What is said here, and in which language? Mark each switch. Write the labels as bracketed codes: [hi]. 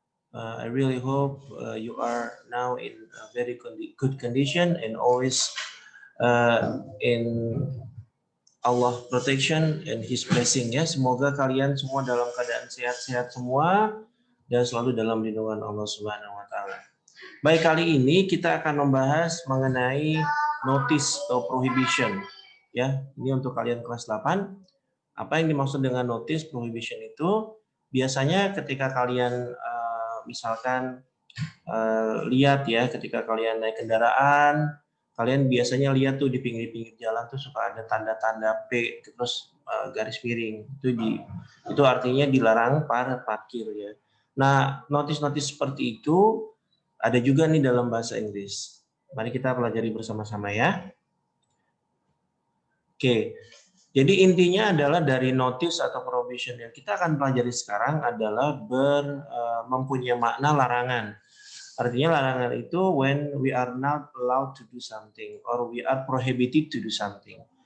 [en] I really hope you are now in a very good condition and always in Allah protection and His blessing ya. [id] Semoga kalian semua dalam keadaan sehat-sehat semua dan selalu dalam lindungan Allah Subhanahu wa taala. Baik, kali ini kita akan membahas mengenai notice atau prohibition. Ya, ini untuk kalian kelas 8. Apa yang dimaksud dengan notice prohibition itu? Biasanya ketika kalian misalkan lihat ya, ketika kalian naik kendaraan, kalian biasanya lihat tuh di pinggir-pinggir jalan tuh suka ada tanda-tanda P terus garis miring. Itu artinya dilarang parkir ya. Nah, notice-notice seperti itu ada juga nih dalam bahasa Inggris. Mari kita pelajari bersama-sama ya. Oke, jadi intinya adalah dari notice atau prohibition yang kita akan pelajari sekarang adalah mempunyai makna larangan. Artinya larangan itu [en] when we are not allowed to do something or we are prohibited to do something.